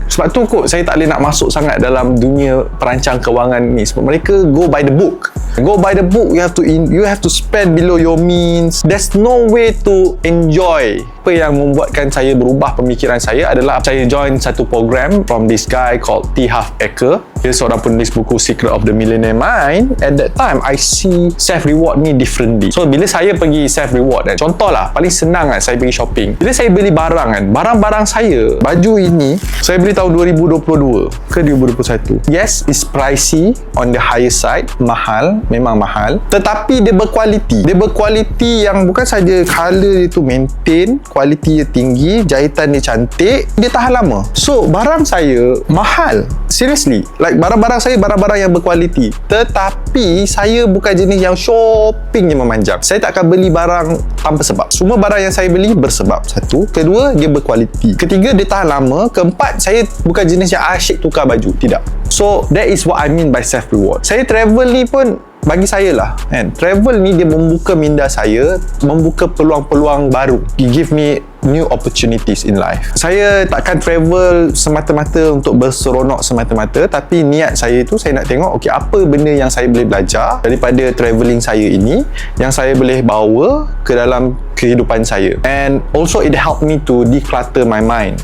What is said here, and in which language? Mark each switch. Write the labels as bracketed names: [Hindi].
[Malay] Sebab tu kot saya tak boleh nak masuk sangat dalam dunia perancang kewangan ni, sebab mereka [English] go by the book. Go by the book, you have to spend below your means. There's no way to enjoy. [Malay] Apa yang membuatkan saya berubah pemikiran saya adalah saya join satu program [English] from this guy called T. [Malay] Half Acre. Dia seorang penulis buku Secret of the Millionaire Mind. [English] At that time, I see self-reward ni differently. [Malay] So, bila saya pergi self-reward kan, contohlah, paling senang kan saya pergi shopping. Bila saya beli barang kan, barang-barang saya, baju ini, saya beli tahun 2022 ke 2021. [English] Yes, it's pricey on the higher side. [Malay] Mahal, memang mahal. Tetapi dia berkualiti. Dia berkualiti yang bukan saja color dia tu maintain, kualiti dia tinggi, jahitan dia cantik, dia tahan lama. So, barang saya mahal seriously, like barang-barang saya barang-barang yang berkualiti. Tetapi saya bukan jenis yang shopping je memanjang. Saya tak akan beli barang tanpa sebab. Semua barang yang saya beli bersebab. Satu. Kedua, dia berkualiti. Ketiga, dia tahan lama. Keempat, saya bukan jenis yang asyik tukar baju. Tidak. [English] So that is what I mean by self reward. [Malay] Saya travel ni pun, bagi saya lah kan, travel ni dia membuka minda saya, membuka peluang-peluang baru. [English] It give me new opportunities in life. [Malay] Saya takkan travel semata-mata untuk berseronok semata-mata, tapi niat saya tu saya nak tengok okey, apa benda yang saya boleh belajar daripada travelling saya ini yang saya boleh bawa ke dalam kehidupan saya. [English] And also it help me to declutter my mind.